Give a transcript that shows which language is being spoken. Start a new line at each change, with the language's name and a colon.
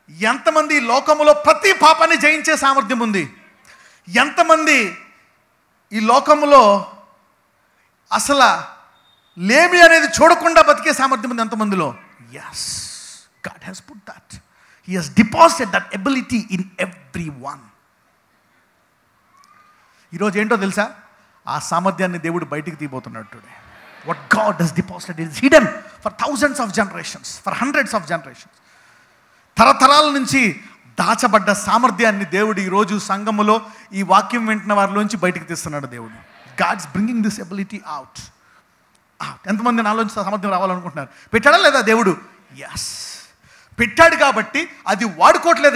Telugu: ఎంతమంది లోకములో ప్రతి పాపాన్ని జయించే సామర్థ్యం ఉంది? ఎంతమంది ఈ లోకములో అసలు లేమి అనేది చూడకుండా బతికే సామర్థ్యం ఉంది ఎంతమందిలో?
English: Yes, God has put that. He has deposited that ability in every one.
Telugu: ఈరోజు ఏంటో తెలుసా? ఆ సామర్థ్యాన్ని దేవుడు బయటికి తీయబోతున్నాడు today.
English: What God has deposited is hidden for thousands of generations, for hundreds of generations.
Telugu: తరతరాల నుంచి దాచబడ్డ సామర్థ్యాన్ని దేవుడు ఈరోజు సంఘములో ఈ వాక్యం వింటున్న వారిలోంచి బయటికి తీస్తున్నాడు దేవుడు.
English: God's bringing this ability out.
Telugu: ఎంతమంది నాలోంచి సామర్థ్యం రావాలనుకుంటున్నారు? పెట్టాడా లేదా దేవుడు? ఎస్, పెట్టాడు. కాబట్టి అది వాడుకోవట్లేదు.